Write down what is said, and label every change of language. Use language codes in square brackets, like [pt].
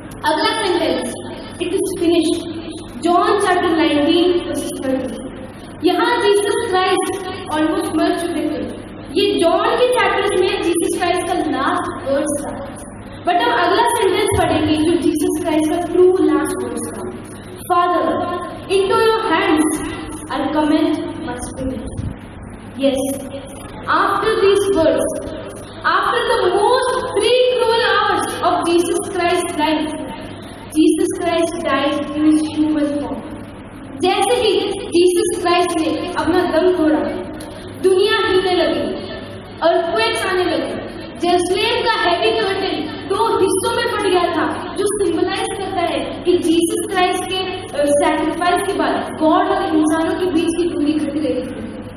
[hi] अगला sentence, [en] it is finished, [hi] John chapter 19:30। यहाँ Jesus Christ almost मर चुके थे। ये जॉन के चैप्टर में जीसस क्राइस्ट का लास्ट वर्ड्स था। बट हम अगला सेंटेंस पढ़ेंगे जो जीसस क्राइस्ट का ट्रू लास्ट वर्ड्स था। [en] Father, into your hands I commend my spirit. Yes, after these words, after the most 3 cruel hours of Jesus Christ's life, Jesus Christ died in his human form. [hi] जैसे ही Jesus Christ ने अपना दम तोड़ा, दुनिया हिलने लगी, earthquakes आने लगे, जेरूसलेम का हेवी कर्टन 2 हिस्सों में फट गया था, जो सिंबलाइज करता है कि जीसस क्राइस्ट के सैक्रिफाइस के बाद गॉड और इंसानों के बीच की दूरी घट गई थी।